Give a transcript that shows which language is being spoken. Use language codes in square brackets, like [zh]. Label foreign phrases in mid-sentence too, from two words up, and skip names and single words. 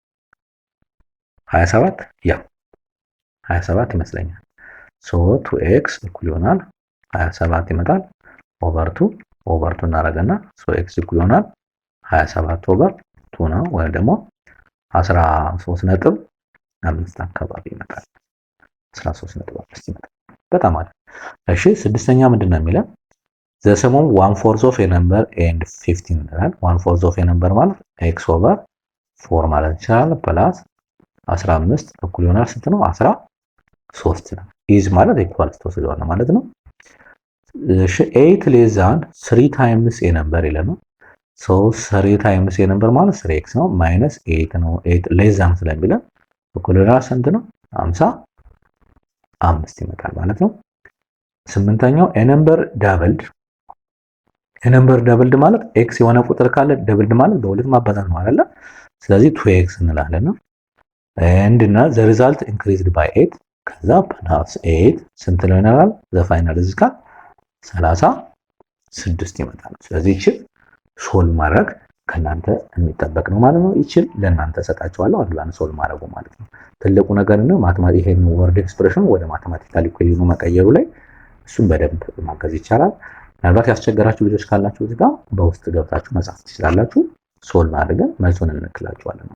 [am] 27 ያ 27 ይመስለኛል። ሶ 2x እኩል ይሆናል 27 ይመጣል። ኦቨር 2 እናደርግና ሶ x እኩል ይሆናል 27 ኦቨር 2 ነው፣ ወይም ደግሞ 13.5 አካባቢ ይመጣል። 13.5 ይመጣል። በጣም አሪፍ። እሺ ስድስተኛ ምንድነው የሚለው [en] the sum of 1/4 of a number and 15 [am] ይላል። [en] 1/4 of a number [am] ማለት x ኦቨር 4 ማለት ይችላል ፕላስ 15 እኩል ይሆናል ስንት ነው? 13 ነው። ኢዝ ማለት [en] equals to [am] ስለሆነ ማለት ነው። 8 [en] less than 3 times a number [am] ይለናል። ሶ [en] 3 times a number [am] ማለት 3x ነው ማይነስ 8 ነው። 8 [en] less than [am] ስለሚለን እኩል ይሆናል ስንት ነው? 55 ይመጣል ማለት ነው። ስምንተኛው [en] a number doubled [am] ማለት ኤክስ የሆነ ቁጥር ካለ ደብልድ ማለት በሁለት ማባዛት ነው አይደል? ስለዚህ 2x እንላለን ነው። [en] and now the result increased by 8 [am] ከዛ ፕላስ 8 ስንት ነው ይሆናል? [en] the final [am] እዚህ ጋር 36 ይመጣል። ስለዚህ እቺ ሶልቭ ማድረግ ከናንተ የሚጠበቅ ነው ማለት ነው። እቺ ለናንተ ሰጣችኋለሁ አንዱን ሶልቭ ማድረጉ ማለት ነው። ትልቁ ነገር ነው ማትማቲክ ይሄን [en] word expression [am] ወደ [en] mathematical equation [am] መቀየሩ ላይ እሱን በደንብ ማገዝ ይቻላል። ምናልባት ያስቸገራችሁ ልጆች ካላችሁ እዚህ ጋር በውስጥ ገብታችሁ መጻፍ ትችላላችሁ። ሶልቭ አድርገን መልሱን እንልክላችኋለን።